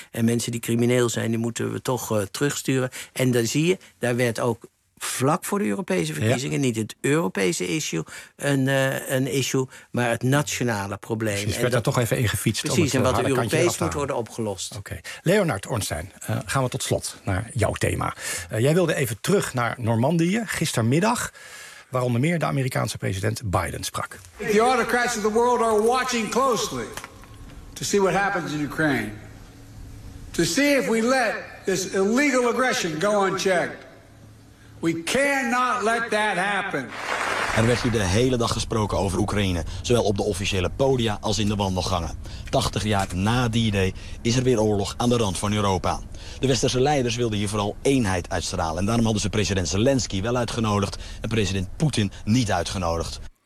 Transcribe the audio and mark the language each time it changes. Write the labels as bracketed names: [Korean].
[Dutch] En mensen die crimineel zijn, die moeten we toch terugsturen. En dan zie je, daar werd ook vlak voor de Europese verkiezingen, niet het Europese issue, een issue, maar het nationale probleem. Precies, werd daar toch even in gefietst. Precies, en wat Europees moet worden opgelost. Oké. Leonard Ornstein, gaan we tot slot naar jouw thema. Jij wilde even terug naar Normandië gistermiddag, waar onder meer de Amerikaanse president Biden sprak. [English] The autocrats of the world are watching closely to see what happens in Ukraine. To see if we let this illegal aggression go unchecked. We cannot let that happen. [Dutch] Er werd hier de hele dag gesproken over Oekraïne, zowel op de officiële podia als in de wandelgangen. 80 jaar na D-Day is er weer oorlog aan de rand van Europa. De westerse leiders wilden hier vooral eenheid uitstralen. En daarom hadden ze president Zelensky wel uitgenodigd en president Poetin niet uitgenodigd.